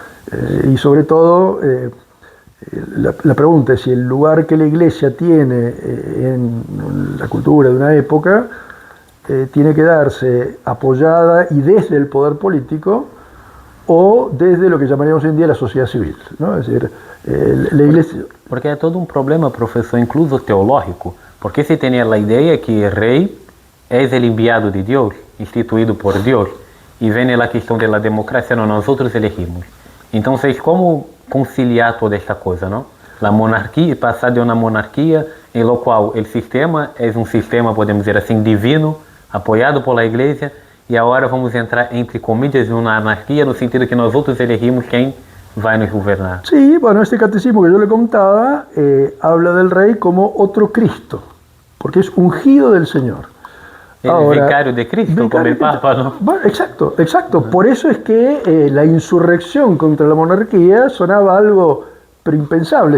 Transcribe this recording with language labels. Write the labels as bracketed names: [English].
[Spanish] Es decir, y sobre todo, la pregunta es si el lugar que la Iglesia tiene en la cultura de una época tiene que darse apoyada y desde el poder político o desde lo que llamaríamos hoy en día la sociedad civil, ¿no? Es decir, la Iglesia... [Portuguese] Porque é todo um problema, professor, incluso teológico, porque se tem a ideia que o rei é o enviado de Deus, instituído por Deus, e vem a questão da democracia, não, nós outros elegimos. Então, como conciliar toda esta coisa, não? A monarquia, passar de uma monarquia em la qual o sistema é um sistema, podemos dizer assim, divino, apoiado pela Igreja, e agora vamos entrar, [Spanish] entre comillas, [Portuguese] numa anarquia, no sentido que nós outros elegimos quem vai nos governar. [Spanish] Sí, bueno, este catecismo que yo le contaba habla del rey como otro Cristo, porque es ungido del Señor. El vicario de Cristo, como el Papa, ¿no? Bueno, exacto, exacto. Por eso es que la insurrección contra la monarquía sonaba algo pero impensable.